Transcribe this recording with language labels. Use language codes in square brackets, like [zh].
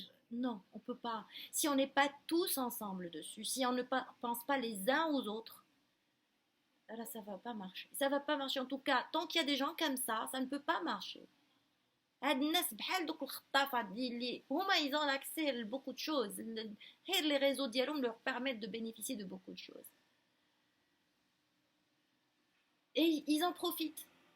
[fr] Non, on peut pas. Si on n'est pas tous ensemble dessus, si on ne pense pas les uns aux autres, là ça va pas marcher. Ça va pas marcher en tout cas. Tant qu'il y a des gens comme ça ne peut pas marcher. [ar] هاد الناس بحال دوك الخطافات اللي هما [fr] ils ont accès à beaucoup de choses. Les réseaux ديالهم leur permettent de bénéficier de beaucoup de choses. Et ils en profitent.